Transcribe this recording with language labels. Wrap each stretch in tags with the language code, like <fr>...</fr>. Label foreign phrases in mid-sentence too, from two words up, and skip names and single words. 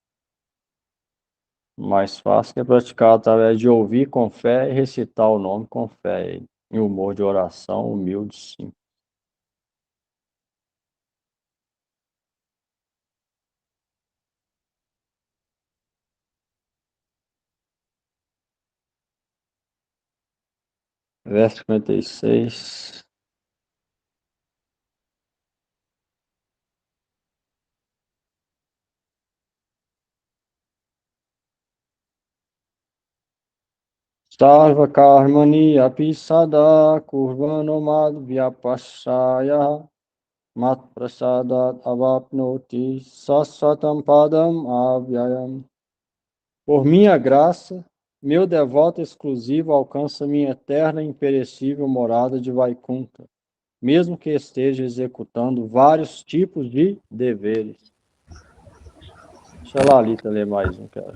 <pt>O mais fácil é praticar através de ouvir com fé e recitar o nome com fé, em humor de oração humilde, sim. Verso 56.</pt> <sa>सर्व कर्माणि अपि सदा कुर्वाणो मद् व्यपशय मत् प्रसादात् अवाप्नोति शाश्वतम् पदम् अव्ययम्.</sa> <pt>Por minha graça, meu devoto exclusivo alcança minha eterna e imperecível morada de Vaikunta, mesmo que esteja executando vários tipos de deveres. Deixa a Lalita ler mais um, cara.</pt>